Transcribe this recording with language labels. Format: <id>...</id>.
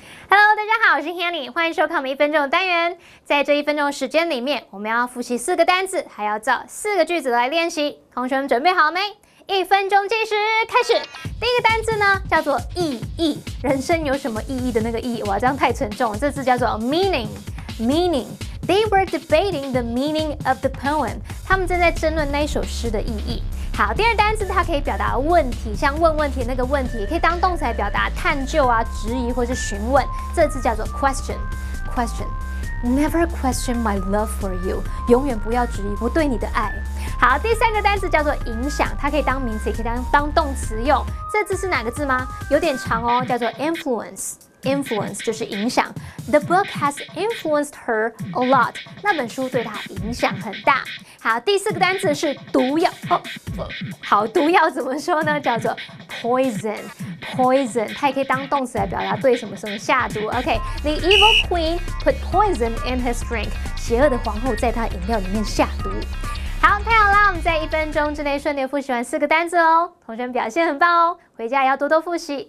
<zh>Hello， 大家好，我是 Hanny， 欢迎收看我们1分钟的单元。在这1分钟的时间里面，我们要复习4个单字，还要造4个句子来练习。同学们准备好没？1分钟计时开始。第一个单字呢叫做意义，人生有什么意义的那个意义？哇，这样太沉重了。这字叫做</zh> <en>meaning。They were debating the meaning of the poem。</en> <zh>他们正在争论那一首诗的意义。好，第二单字它可以表达问题，像问问题那个问题，也可以当动词来表达探究啊、质疑或是询问。这字叫做 question。</zh> <en>Never question my love for you，</en> <zh>永远不要质疑我对你的爱。好，第3个单词叫做影响，它可以当名词，也可以当动词用。这字是哪个字吗？有点长哦，叫做 influence。Influence 就是影响。</zh> <en>The book has influenced her a lot。</en> <zh>那本书对她影响很大。好，第4个单词是毒药。好，毒药怎么说呢？叫做 poison。Poison 它也可以当动词来表达对什么什么下毒。</zh> <en>OK，The evil queen put poison in his drink。</en> <zh>邪恶的皇后在她饮料里面下毒。好，太好啦！我们在1分钟之内顺利复习完4个单字哦，同学们表现很棒哦，回家也要多多复习。</zh>